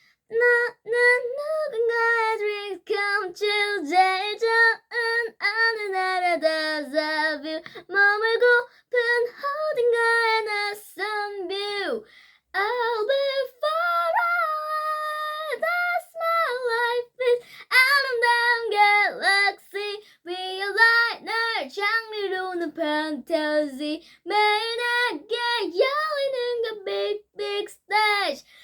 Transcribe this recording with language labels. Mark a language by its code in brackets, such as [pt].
[en] 나는 누군가의 dreams come true. [ko] 제일 좋은 어느 날의 [en] deja vu. [ko] 머물고픈 어딘가의 낯선 view. [en] I'll be far away. That's my life is [ko] 아름다운 [en] galaxy. Realize [ko] 날 장르로는 fantasy. 매일 내게 열리는 건 [en] big big stage.